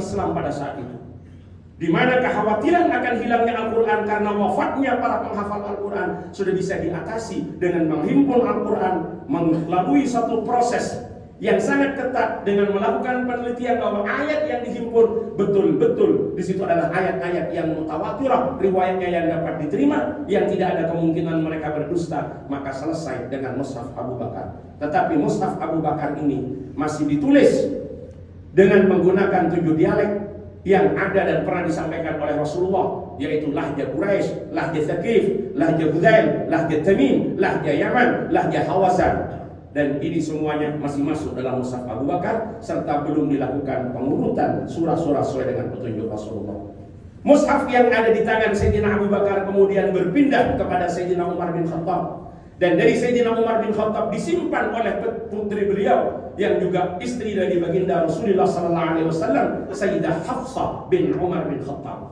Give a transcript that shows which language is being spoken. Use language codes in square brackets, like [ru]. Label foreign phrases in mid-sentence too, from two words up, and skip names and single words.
[id] Islam pada saat itu, di mana kekhawatiran akan hilangnya Al-Quran karena wafatnya para penghafal Al-Quran sudah bisa diatasi dengan menghimpun Al-Quran melalui satu proses yang sangat ketat dengan melakukan penelitian bahwa ayat yang dihimpun betul-betul di situ adalah ayat-ayat yang mutawatirah, riwayatnya yang dapat diterima, yang tidak ada kemungkinan mereka berdusta. Maka selesai dengan Mushaf Abu Bakar. Tetapi Mushaf Abu Bakar ini masih ditulis dengan menggunakan 7 dialek yang ada dan pernah disampaikan oleh Rasulullah, yaitu lahja Quraisy, lahja Thaqif, lahja Hudzail, lahja Tamim, lahja Yaman, lahja Hawazan. Dan ini semuanya masih masuk dalam Mushaf Abu Bakar, serta belum dilakukan pengurutan surah-surah sesuai dengan petunjuk Rasulullah. Mushaf yang ada di tangan Sayyidina Abu Bakar kemudian berpindah kepada Sayyidina Umar bin Khattab, dan dari Sayyidina Umar bin Khattab disimpan oleh putri beliau yang juga istri dari baginda Rasulullah SAW, Sayyidah Hafsah bin Umar bin Khattab.